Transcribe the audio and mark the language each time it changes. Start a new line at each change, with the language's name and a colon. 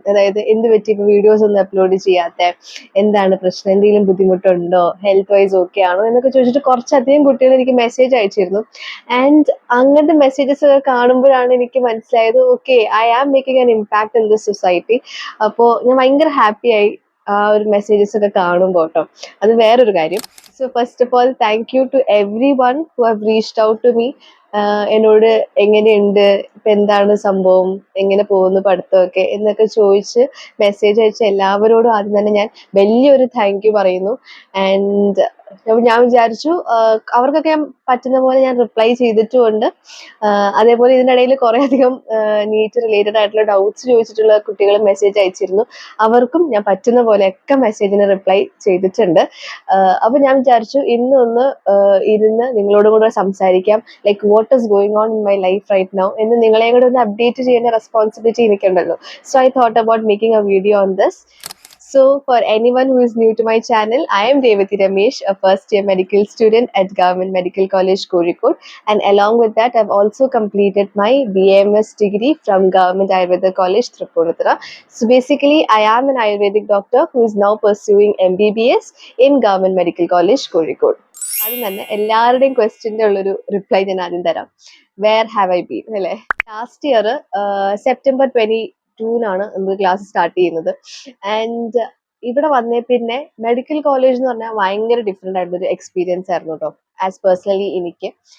Malayalam: അതായത് എന്ത് പറ്റി ഇപ്പൊ വീഡിയോസ് ഒന്നും അപ്ലോഡ് ചെയ്യാത്ത, എന്താണ് പ്രശ്നം, എന്തെങ്കിലും ബുദ്ധിമുട്ടുണ്ടോ, ഹെൽത്ത് വൈസ് ഓക്കെ ആണോ എന്നൊക്കെ ചോദിച്ചിട്ട് കുറച്ചധികം കുട്ടികൾ എനിക്ക് മെസ്സേജ് അയച്ചിരുന്നു. ആൻഡ് അങ്ങനത്തെ മെസ്സേജസ് ഒക്കെ കാണുമ്പോഴാണ് എനിക്ക് മനസ്സിലായത്, okay,
English: I am making an impact in this society.
Malayalam: അപ്പോൾ ഞാൻ ഭയങ്കര ഹാപ്പി ആയി ആ ഒരു മെസ്സേജസ് ഒക്കെ കാണുമ്പോൾ കേട്ടോ. അത് വേറൊരു കാര്യം.
English: So first of all, thank you to everyone who have reached out to me.
Malayalam: എന്നോട് എങ്ങനെയുണ്ട്, ഇപ്പൊ എന്താണ് സംഭവം, എങ്ങനെ പോകുന്നു പഠിത്തമൊക്കെ എന്നൊക്കെ ചോദിച്ച് മെസ്സേജ് അയച്ച എല്ലാവരോടും ആദ്യം തന്നെ ഞാൻ വലിയൊരു താങ്ക് യു പറയുന്നു. ആൻഡ് ഞാൻ വിചാരിച്ചു അവർക്കൊക്കെ ഞാൻ പറ്റുന്ന പോലെ ഞാൻ റിപ്ലൈ ചെയ്തിട്ടുമുണ്ട്. അതേപോലെ ഇതിനിടയിൽ കുറെ അധികം നീറ്റ് റിലേറ്റഡ് ആയിട്ടുള്ള ഡൗട്ട്സ് ചോദിച്ചിട്ടുള്ള കുട്ടികൾ മെസ്സേജ് അയച്ചിരുന്നു. അവർക്കും ഞാൻ പറ്റുന്ന പോലെയൊക്കെ മെസ്സേജിന് റിപ്ലൈ ചെയ്തിട്ടുണ്ട്. അപ്പൊ ഞാൻ വിചാരിച്ചു ഇന്നൊന്ന് ഇരുന്ന് നിങ്ങളോടും കൂടെ സംസാരിക്കാം.
English: like what is going on in my life right now
Malayalam: എന്ന് നിങ്ങളെയും കൂടെ ഒന്ന് അപ്ഡേറ്റ് ചെയ്യുന്ന responsibility എനിക്കുണ്ടല്ലോ.
English: So I thought about making a video on this. So, for anyone who is new to my channel, I am Devati Ramesh, a first year medical student at Government Medical College, Kozhikode. And along with that, I've also completed my BAMS degree from Government Ayurveda College, Tripura. So, basically, I am an Ayurvedic doctor who is now pursuing MBBS in Government Medical College, Kozhikode.
Malayalam: ആദ്യം തന്നെ എല്ലാവരുടെയും ക്വസ്റ്റ്യൻ്റെ ഉള്ളൊരു reply ഞാൻ ആദ്യം തരാം.
English: where have I been
Malayalam: അല്ലേ? Last year September 22-നാണ് നമുക്ക് class start ചെയ്യുന്നത്. ആൻഡ് ഇവിടെ വന്നേ പിന്നെ മെഡിക്കൽ കോളേജ് എന്ന് പറഞ്ഞാൽ ഭയങ്കര ഡിഫറെൻ്റ് ആയിട്ടൊരു എക്സ്പീരിയൻസ് ആയിരുന്നു കേട്ടോ, ആസ് പേഴ്സണലി എനിക്ക്.